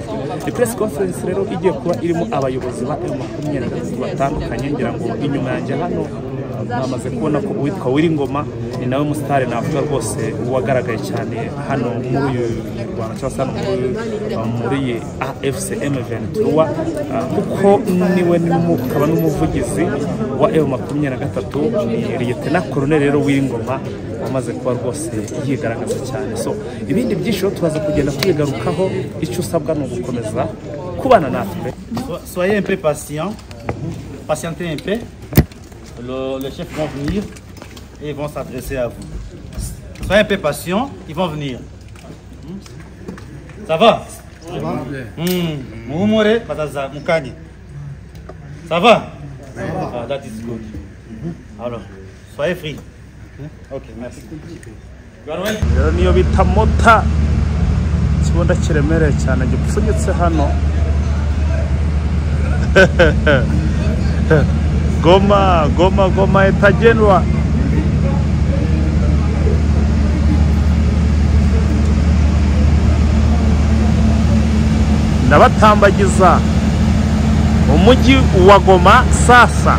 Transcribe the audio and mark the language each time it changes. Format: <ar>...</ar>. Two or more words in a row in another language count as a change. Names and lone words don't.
<rw>Iyi</rw> <en>press conference</en> <rw>rero igiye kuba irimo abayobozi ba M23 batandukanye, ngira ngo inyuma yanjye hano namaze kubona ko uwitwa Wiringoma ni nawe mustare navuga rwose wagaragaye cyane hano muri uyu Rwanda cyangwa muri AFC M23, kuko niwe n'umukaba n'umuvugizi wa M23 ni Lieutenant Colonel rero Wiringoma wamaze kuba rwose yigaragaza cyane. So ibindi byinshi tubaza kugenda kwigarukaho, icyo usabwa no gukomeza kubana natwe.</rw> <fr>Soyez un peu patient, patientez un peu. Le chef vont venir et ils vont s'adresser à vous. Soyez un peu patient, ils vont venir. Ça va? Ça va. Moumoure, Bataza, Mukani. Ça va?</fr> <en>That is good.</en> <fr>Alors, soyez free. Ok, merci.</fr> <rw>Niyo bita mota kibonda kiremereye cyane gipfunyitse hano. Goma etagenwa. Ndabatambagiza umujyi wa Goma sasa.</rw>